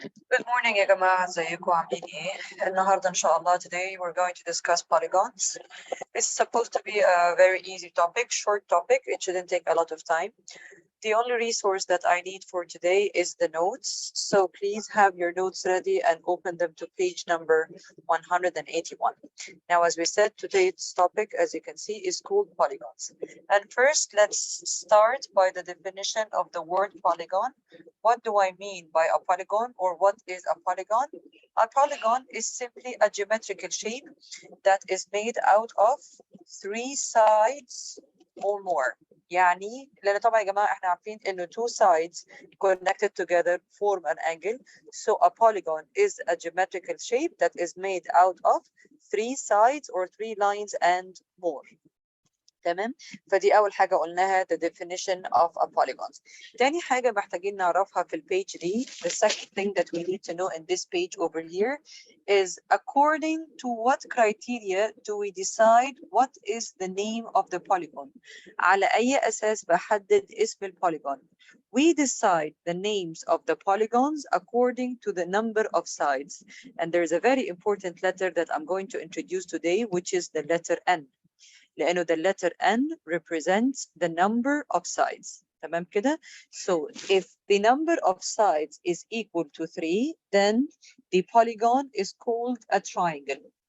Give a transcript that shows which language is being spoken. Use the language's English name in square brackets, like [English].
[English] Good morning [Arabic] يا جماعة ازيكم عاملين ايه؟ النهاردة إن شاء الله [English] today we're going to discuss polygons. It's supposed to be a very easy topic, short topic. It shouldn't take a lot of time. The only resource that I need for today is the notes. So please have your notes ready and open them to page number 181. Now, as we said, today's topic, as you can see, is called polygons. And first, let's start by the definition of the word polygon. What do I mean by a polygon, or what is a polygon? A polygon is simply a geometrical shape that is made out of three sides or more. [Arabic] يعني لأن طبعا يا جماعة احنا عارفين إنه [English] two sides connected together form an angle. So a polygon is a geometrical shape that is made out of three sides or three lines and more. [Arabic] تمام. فدي أول حاجة قلناها [English] the definition of a polygons. [Arabic] تاني حاجة محتاجين نعرفها في البيج دي, [English] the second thing that we need to know in this page over here is according to what criteria do we decide what is the name of the polygon. [Arabic] على أي أساس بحدد اسم البوليجون. [English] We decide the names of the polygons according to the number of sides. And there's a very important letter that I'm going to introduce today, which is the letter N. لأنه the letter N represents the number of sides. [Arabic] تمام كده? [English] So if the number of sides is equal to 3, then the polygon is called a triangle.